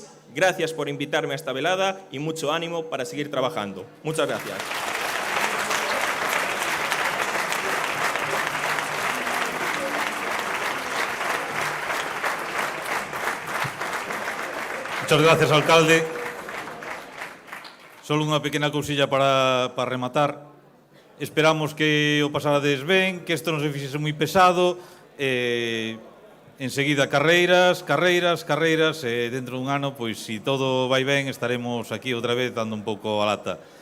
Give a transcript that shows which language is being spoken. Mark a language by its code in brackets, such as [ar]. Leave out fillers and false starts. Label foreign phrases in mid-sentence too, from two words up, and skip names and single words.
[es] Gracias por invitarme a esta velada y mucho ánimo para seguir trabajando. Muchas gracias. Muchas gracias, alcalde. [gl] Solo unha pequena cousilla para rematar. Esperamos que o pasarades ben, que isto non se fixese moi pesado. Enseguida carreiras, dentro dun ano, pois, se todo vai ben, estaremos aquí outra vez dando un pouco a lata.